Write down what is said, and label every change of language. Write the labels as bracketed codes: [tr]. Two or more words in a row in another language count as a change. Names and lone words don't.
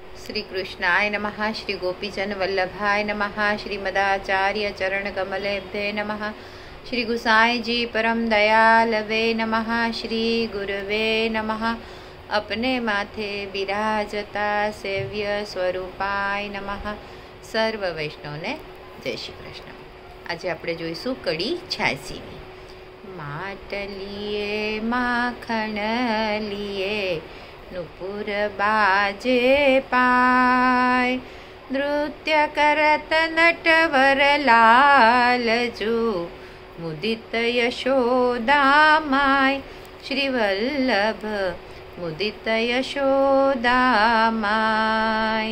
[sa] श्री कृष्णाय नमः। श्री गोपीजन वल्लभाय नमः। श्रीमदाचार्य चरण कमलेभ्ये नमः। श्री गुसाई जी परम दयालवे नमः। श्री गुरुवे नमः। [gu] અપને માથે વિરાજતા [sa] सेव्य स्वरूपाय नमः। [gu] સર્વ વૈષ્ણવ ને જય શ્રી કૃષ્ણ। आज આપણે જોઈશું કડી 86મી। [bra] माटलीए माखण लीए नुपुर बाजे पाय नृत्य करत नटवर लालजु मुदित यशोदामाय श्री वल्लभ मुदित यशोदामाय।